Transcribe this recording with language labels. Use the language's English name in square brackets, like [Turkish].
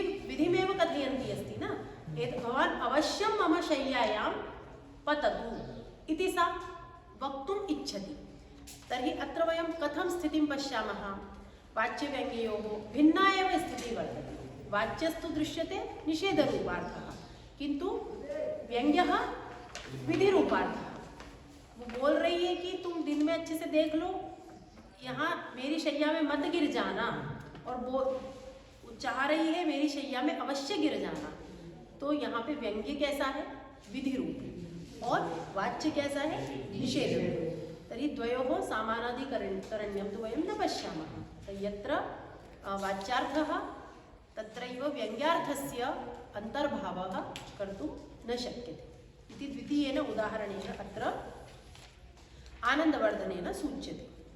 [Sanskrit] विधिमेव कथयन्ती अस्ति न, भवान् अवश्यं मम शय्यायां पततु इति सा वक्तुम् इच्छति। तर्हि अत्र वयं कथं स्थितिं पश्यामः? वाच्यव्यङ्ग्ययोः भिन्ना एव स्थितिः वर्तते। वाच्यस्तु दृश्यते निषेधरूपार्थः, किन्तु व्यङ्ग्यः विधिरूपार्थः। [Hindi] वो बोल रही है कि तुम दिन में अच्छे से देख लो, यहाँ मेरी शैया में मत गिर जाना, और वो चाह रही है मेरी शैया में अवश्य गिर जाना। तो यहाँ पे व्यंग्य कैसा है? विधि रूप, और वाच्य कैसा है? [Sanskrit] निषेध रूप। तर्हि द्वयोः समानाधिकरण्यं तु वयं न पश्यामः। यत्र वाच्यार्थः तत्रैव व्यङ्ग्यार्थस्य अन्तर्भावः कर्तुं न शक्यते इति द्वितीयेन उदाहरणेन अत्र आनन्दवर्धनेन सूच्यते।